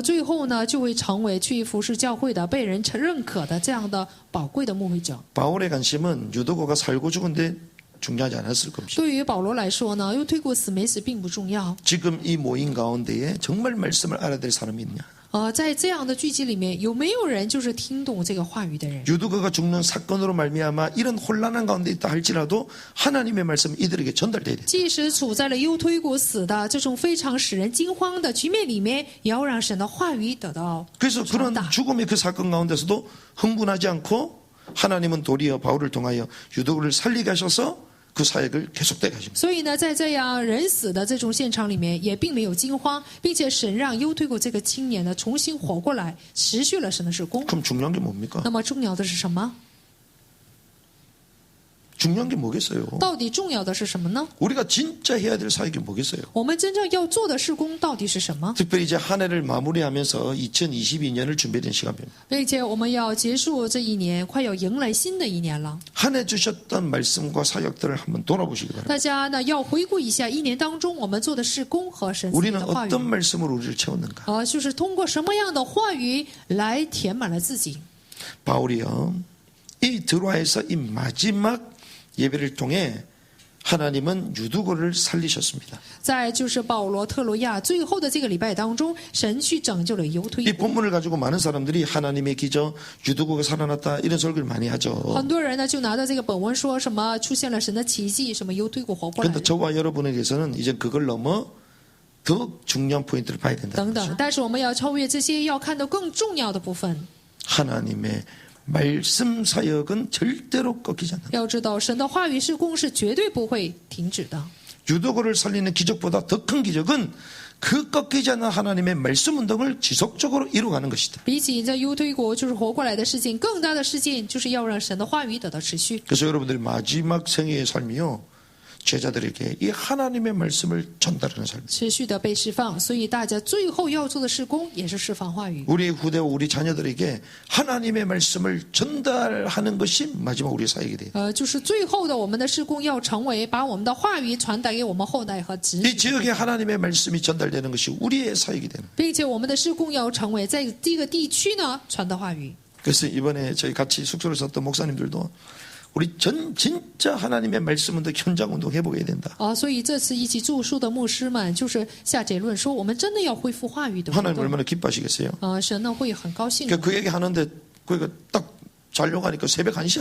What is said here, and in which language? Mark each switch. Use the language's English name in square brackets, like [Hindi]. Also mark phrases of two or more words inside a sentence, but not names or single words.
[Chinese] 最后呢，就会成为去服侍教会的、被人认可的这样的宝贵的牧会者。 [Korean] 바울의 관심은 유도고가 살고 죽은데 중요하지 않았을 겁니다. [Chinese] 对于保罗来说呢，又推过死没死并不重要。 [Korean] 지금 이 모임 가운데에 정말 말씀을 알아야 될 사람이 있냐? [Chinese] 在这样的聚集里面，有没有人就是听懂这个话语的人？ [Korean] 유두가가 죽는 사건으로 말미암아 이런 혼란한 가운데 있다 할지라도 하나님의 말씀 이들에게 전달돼야 돼. [Chinese] 即使处在了忧推古死的这种非常使人惊慌的局面里面，也要让神的话语得到 [Korean] 그래서 그런 [Chinese] 传达。 [Korean] 죽음의 그 사건 가운데서도 흥분하지 않고 하나님은 도리어 바울을 통하여 유두가를 살리게 하셔서 그 사역을 계속되게 하십니다. [Chinese] 所以呢，在这样人死的这种现场里面，也并没有惊慌，并且神让忧推古这个青年呢重新活过来，持续了神的施工。 [Korean] 그럼 중요한 게 뭡니까? [Chinese] 那么重要的是什么？ [Korean] 중요한 게 뭐겠어요? [Chinese] 到底重要的是什么呢？ [Korean] 우리가 진짜 해야 될 사역이 뭐겠어요? [Chinese] 我们真正要做的事工到底是什么？ [Korean] 특별히 이제 한 해를 마무리하면서 2022년을 준비된 시간입니다. [Chinese] 并且我们要结束这一年，快要迎来新的一年了。 [Korean] 한 해 주셨던 말씀과 사역들을 한번 돌아보시기 바랍니다. [Chinese] 大家呢要回顾一下一年当中我们做的事工和神赐 [Korean] 우리는 [Chinese] 的话语。 [Korean] 어떤 말씀으로 우리를 채웠는가? [Chinese] 就是通过什么样的话语来填满了自己。 [Korean] 바울이요, 이 드로아에서 이 마지막 예배를 통해 하나님은 유두고를 살리셨습니다. [Chinese] 在就是保罗特罗亚最后的这个礼拜当中，神去拯救了犹推 [Korean] 이 [Chinese] 古。 [Korean] 본문을 가지고 많은 사람들이 하나님의 기적, 유두고가 살아났다 이런 설교를 많이 하죠. [Chinese] 很多人呢就拿到这个本文说什么出现了神的奇迹，什么犹推古活过来 [Korean] 그런데 저와 여러분에게서는 이제 그걸 넘어 더 중요한 포인트를 봐야 된다. [Chinese] 等等。但是我们要超越这些，要看到更重要的部分。 [Korean] 하나님의 말씀 사역은 절대로 꺾이지 않는다. [Chinese] 要知道，神的话语事工是绝对不会停止的。 [Korean] 유도고를 살리는 기적보다 더 큰 기적은 그 꺾이지 않는 하나님의 말씀 운동을 지속적으로 이루어가는 것이다. [Chinese] 比起在犹推国就是活过来的事情，更大的事情就是要让神的话语得到持续。 [Korean] 그래서 여러분들이 마지막 생애의 삶이요, 제자들에게 이 하나님의 말씀을 전달하는 삶. [Chinese] 持续的被释放，所以大家最后要做的事工也是释放话语。 [Korean] 우리의 후대와 우리 자녀들에게 하나님의 말씀을 전달하는 것이 마지막 우리의 사역이 돼요. [Chinese] 就是最后的我们的事工要成为把我们的话语传达给我们后代和子 [Korean] 이 [Chinese] 女， [Korean] 지역에 하나님의 말씀이 전달되는 것이 우리의 사역이 되는. [Chinese] 并且我们的事工要成为在这个地区呢传的话语。 [Korean] 그래서 이번에 저희 같이 숙소를 썼던 목사님들도 우리 진짜 하나님의 말씀 운동, 현장 운동 해보게 된다. [Chinese] 所以这次一起住宿的牧师们就是下结论说，我们真的要恢复话语的活 [Korean] 하나님 [Chinese] 动。 [Korean] 얼마나 기뻐하시겠어요? [Chinese] 神呢会很高兴。 [Korean] 그 얘기 하는데 그러니까 딱 자려고 하니까 새벽 1시야.